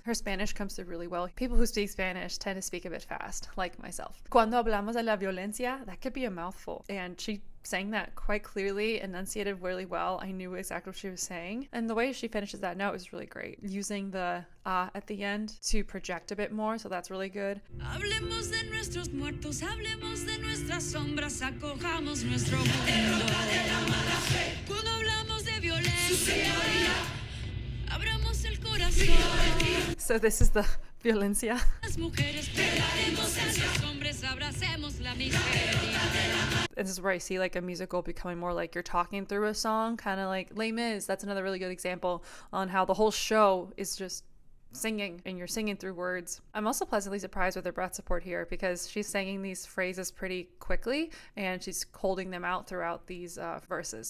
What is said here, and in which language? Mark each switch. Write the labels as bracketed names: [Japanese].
[English] Her Spanish comes through really well. People who speak Spanish tend to speak a bit fast, like myself. [Spanish] Cuando hablamos de la violencia, [English] that could be a mouthful. And she sang that quite clearly, enunciated really well. I knew exactly what she was saying. And the way she finishes that note is really great. Using the at the end to project a bit more, so that's really good. [Spanish] Hablemos de nuestros muertos, hablemos de nuestras sombras, acojamos nuestro mundo. Cuando hablamos de violencia, abramos el corazón. [English] So this is the violencia. [Spanish] Las mujeres pelaremos los hombres, abracemos la miseria. [English] This is where I see like a musical becoming more like you're talking through a song, kind of like Les Mis. That's another really good example on how the whole show is just singing and you're singing through words. I'm also pleasantly surprised with her breath support here because she's singing these phrases pretty quickly and she's holding them out throughout these verses.